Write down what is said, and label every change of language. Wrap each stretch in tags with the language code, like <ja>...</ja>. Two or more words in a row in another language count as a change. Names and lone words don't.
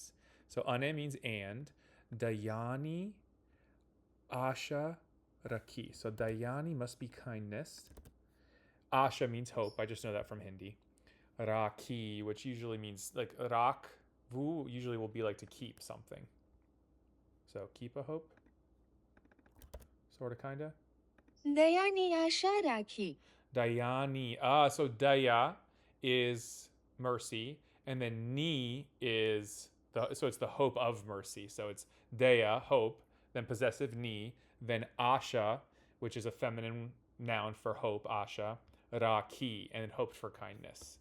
<en>So ane means and.</en> <gu>દયાની આશા રાખી.</gu> <en>So Dayani must be kindness. Asha means hope. I just know that from Hindi. Rakhi, which usually means like rak, vu usually will be like to keep something. So keep a hope. Sort of, kinda.</en> <gu>દયાની આશા રાખી.</gu> <en>Dayani. So daya is mercy, and then ni is so it's the hope of mercy. So it's daya, hope, then possessive ni, then asha, which is a feminine noun for hope, asha, raki, and hoped for kindness.</en>